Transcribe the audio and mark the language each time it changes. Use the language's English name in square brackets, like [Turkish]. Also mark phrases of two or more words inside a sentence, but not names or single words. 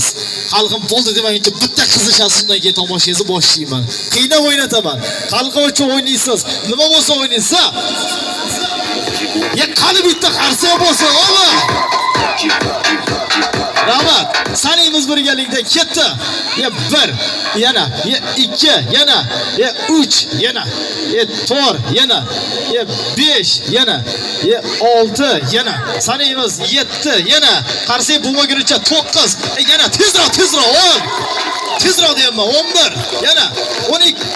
[Uzbek] Xalqim bo'ldi demaguncha bitta qizishasidan keyin tomoshangizni boshlayman. Qiynab o'ynataman. Xalqim uchun o'ynaysiz. Nima bo'lsa o'ynaysiz. Ya qani bitta qarsa bo'lsa, omi. Rahmat. Sanimiz birgalikda ketdi. Ya 1, yana, ya 2, yana, ya 3, yana, ya 4, yana, ya 5, yana, ya 6, yana. Sanimiz 7, yana. Qarsak bo'lmagunicha 9, yana tezroq, 10. Tezroq deyapman, 11, yana 12.